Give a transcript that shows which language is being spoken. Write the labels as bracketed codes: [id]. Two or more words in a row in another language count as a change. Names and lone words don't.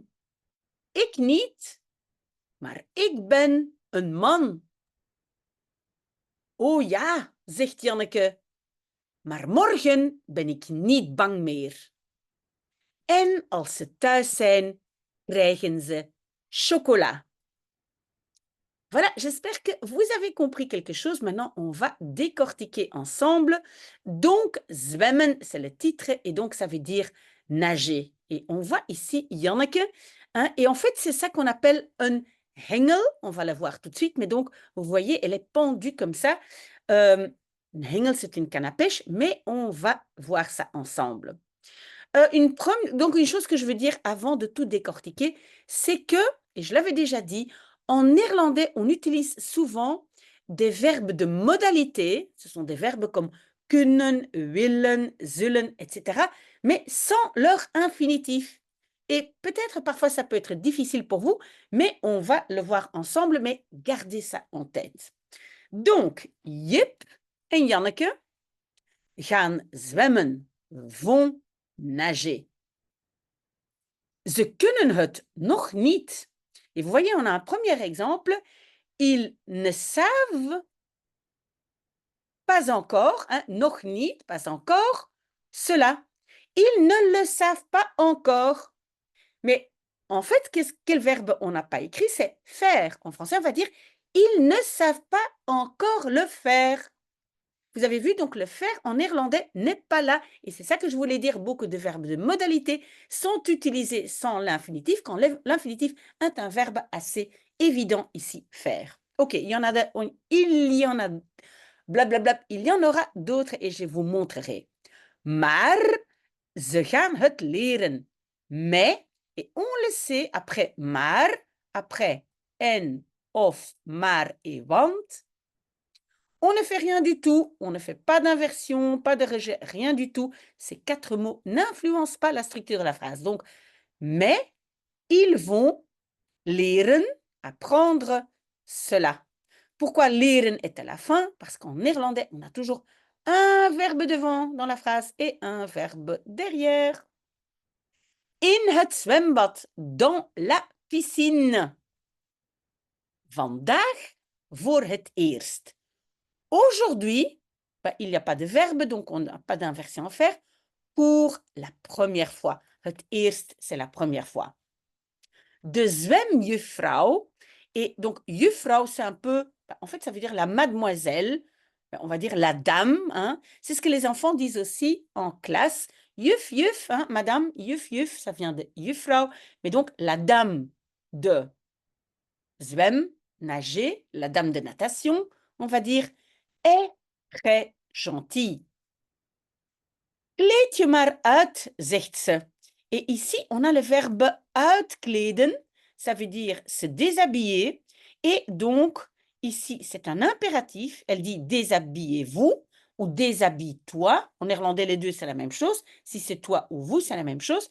[nl] Ik niet, maar ik ben een man. Oh ja, zegt Janneke, maar morgen ben ik niet bang meer. En als ze thuis zijn, krijgen ze chocola. [fr] Voilà, j'espère que vous avez compris quelque chose. Maintenant, on va décortiquer ensemble. Donc, zwemmen, c'est le titre, et donc ça veut dire nager. Et on voit ici Janneke, hein, et en fait, c'est ça qu'on appelle un hengel. On va la voir tout de suite, mais donc, vous voyez, elle est pendue comme ça. Une hengel, c'est une canne à pêche, mais on va voir ça ensemble. Donc, une chose que je veux dire avant de tout décortiquer, c'est que, et je l'avais déjà dit, en néerlandais, on utilise souvent des verbes de modalité. Ce sont des verbes comme [nl] kunnen, willen, zullen, [fr] etc. Mais sans leur infinitif. Et peut-être parfois ça peut être difficile pour vous, mais on va le voir ensemble, mais gardez ça en tête. Donc, [nl] Jip en Janneke gaan zwemmen, [fr] vont nager. [nl] Ze kunnen het nog niet. [fr] Et vous voyez, on a un premier exemple. Ils ne savent pas encore, hein, [nl] noch niet, [fr] pas encore, cela. Ils ne le savent pas encore. Mais en fait, quel verbe on n'a pas écrit? C'est faire. En français, on va dire ils ne savent pas encore le faire. Vous avez vu, donc le faire en néerlandais n'est pas là. Et c'est ça que je voulais dire. Beaucoup de verbes de modalité sont utilisés sans l'infinitif, quand l'infinitif est un verbe assez évident ici, faire. Ok, il y en a blablabla, il y en aura d'autres et je vous montrerai. [nl] Maar ze gaan het leren. [fr] Mais, et on le sait, après maar, après [nl] en, of, maar [fr] et want, on ne fait rien du tout, on ne fait pas d'inversion, pas de rejet, rien du tout. Ces 4 mots n'influencent pas la structure de la phrase. Donc, mais ils vont leren, apprendre cela. Pourquoi leren est à la fin? Parce qu'en néerlandais, on a toujours un verbe devant dans la phrase et un verbe derrière. [nl] In het zwembad, [fr] dans la piscine. [nl] Vandaag voor het eerst. [fr] Aujourd'hui, il n'y a pas de verbe, donc on n'a pas d'inversion à faire. Pour la première fois. [nl] Het eerst, [fr] c'est la première fois. [nl] De zwemjuffrouw. [fr] Et donc, juffrouw, c'est un peu, en fait, ça veut dire la mademoiselle, on va dire la dame. Hein. C'est ce que les enfants disent aussi en classe. [nl] Juf, juf, [fr] hein, madame, [nl] juf, juf, [fr] ça vient de juffrouw. Mais donc, la dame de zwem, nager, la dame de natation, on va dire, est très gentille. [nl] Kleed je maar uit, zegt ze. [fr] Et ici, on a le verbe uitkleden, ça veut dire se déshabiller. Et donc, ici, c'est un impératif. Elle dit déshabillez-vous ou déshabille-toi. En néerlandais, les deux, c'est la même chose. Si c'est toi ou vous, c'est la même chose.